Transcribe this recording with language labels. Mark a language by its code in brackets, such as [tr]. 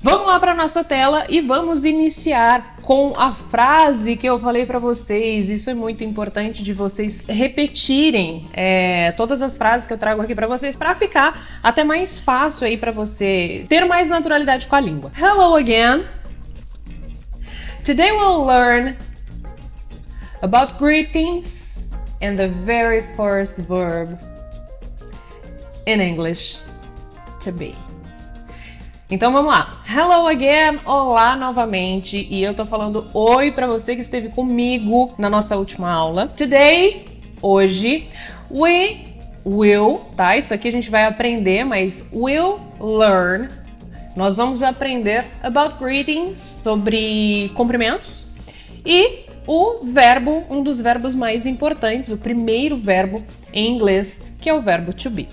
[pt] Vamos lá para nossa tela e vamos iniciar com a frase que eu falei para vocês. Isso é muito importante de vocês repetirem todas as frases que eu trago aqui para vocês para ficar até mais fácil aí para você ter mais naturalidade com a língua. [en] Hello again. Today we'll learn about greetings and the very first verb in English, to be. [pt] Então vamos lá. [en] Hello again, [pt] olá novamente, e eu tô falando oi para você que esteve comigo na nossa última aula. [en] Today, hoje, we will, tá? [pt] Isso aqui a gente vai aprender, mas [en] will learn. [pt] Nós vamos aprender [en] about greetings, [pt] sobre cumprimentos, e o verbo, um dos verbos mais importantes, o primeiro verbo em inglês, que é o verbo to be.